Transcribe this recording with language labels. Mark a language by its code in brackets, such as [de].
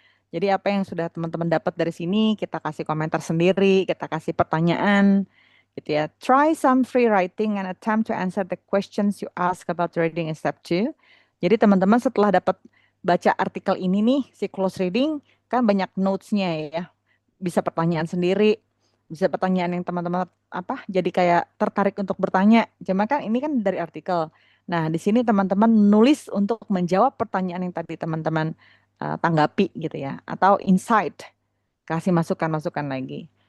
[id] Jadi apa yang sudah teman-teman dapat dari sini, kita kasih komentar sendiri, kita kasih pertanyaan, gitu ya. [en] Try some free writing and attempt to answer the questions you ask about reading in step 2. [id] Jadi teman-teman setelah dapat baca artikel ini nih, si close reading, kan banyak notes-nya ya. Bisa pertanyaan sendiri, bisa pertanyaan yang teman-teman jadi kayak tertarik untuk bertanya. Cuma kan ini kan dari artikel. Nah, di sini teman-teman nulis untuk menjawab pertanyaan yang tadi teman-teman tanggapi gitu ya, atau insight, kasih masukan-masukan lagi.